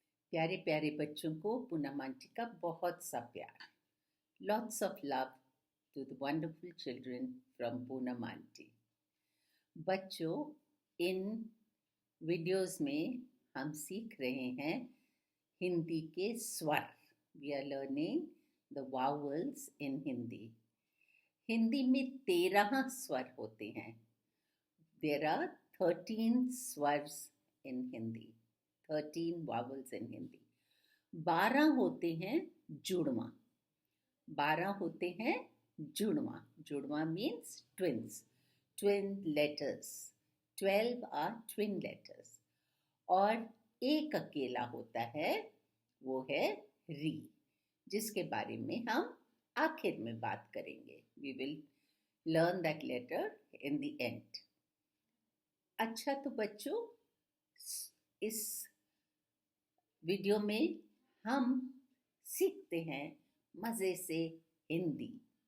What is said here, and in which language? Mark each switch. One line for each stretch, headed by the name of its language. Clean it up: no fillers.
Hindi: प्यारे प्यारे बच्चों को पूनम आंटी का बहुत सा प्यार.
English: Lots of love to the wonderful children from Poonam Aunty.
Hindi: बच्चों, इन वीडियोस में हम सीख रहे हैं हिंदी के स्वर.
English: We are learning the vowels in Hindi.
Hindi: Hindi में 13 स्वर होते हैं.
English: There are 13 swars in Hindi. 13 vowels in Hindi.
Hindi: 12 होते हैं जुड़वा. 12 होते हैं जुड़वा.
English: जुड़वा means twins. Twin letters. 12 are twin letters.
Hindi: और एक अकेला होता है, वो है री, जिसके बारे में हम आखिर में बात करेंगे.
English: We will learn that letter in the end.
Hindi: अच्छा, तो बच्चों, इस वीडियो में हम सीखते हैं मज़े से हिंदी.